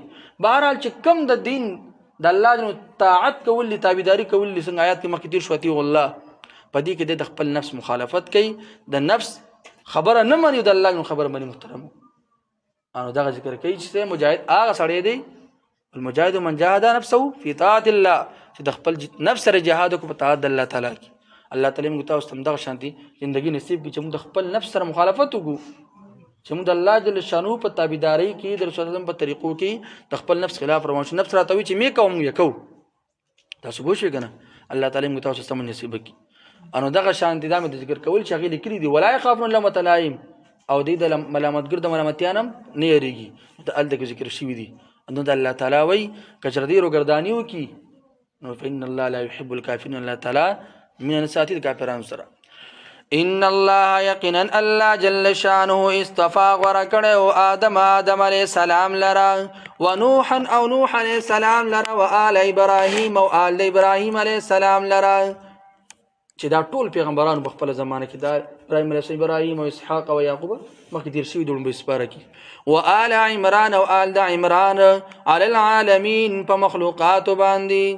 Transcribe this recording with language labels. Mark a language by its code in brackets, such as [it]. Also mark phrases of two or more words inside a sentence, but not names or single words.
[ps] بهرحال چې کم د دین د الله جنو طاعت کول دي، تابعداري کول دي، څنګه آیات کې مخکې تیر شو [ar] اطیعوا الله، [ps] په دې کې د خپل نفس مخالفت کوي، د نفس خبره نه مني، د الله خبره مني. محترم انو دغه ذکر کوي چې مجاهد هغه سړی دی، [ar] المجاهد من جاهد نفسه فی طاعت الله، [ps] چې د خپل نفس سره جهاد وکړو په طاعت د الله تعالی کې. الله تعالی موږ ته هم دغه شانتي ژوندګي نصیب کړي چې موږ د خپل نفس سره مخالفت وکړو، چې موږ د الله جل شانو په تابعداري کې، د رسول الله په طریقو کې د خپل نفس خلاف روان شو. نفس راته وي چې مې کوم یې کوو، تاسو پوه شئ کنه الله تعالی موږ ته سم نصیب کړي. انو دغه شانتي دا مې ذکر کول چې هغه لیکلي دي [ar] ولا يخافون لومة لائم، [ps] او دې د ملامتګر د ملامتیانم نه یریږي، د ال د ذکر شوی دي. انو د الله تعالی وای کچر دې روګردانی وکي نو [ar] فإن الله لا يحب الكافرين، [ps] الله تعالی من ساتي د کافرانو سره. [ar] ان الله [ps] یقینا الله جل شانه اصطفى ورکړو آدم علیہ السلام لرا، ونوحا او نوح علیہ السلام لرا، وآل ابراهیم او آل ابراهیم علیہ السلام لرا، چې دا ټول پیغمبرانو په خپل زمانه کې دا ابراهیم علیه السلام، ابراهیم او اسحاق او یعقوب مخکې تیر شوي دي په سپاره کې، وآل عمران او آل د عمران [ar] علی العالمین [ps] په مخلوقاتو باندې.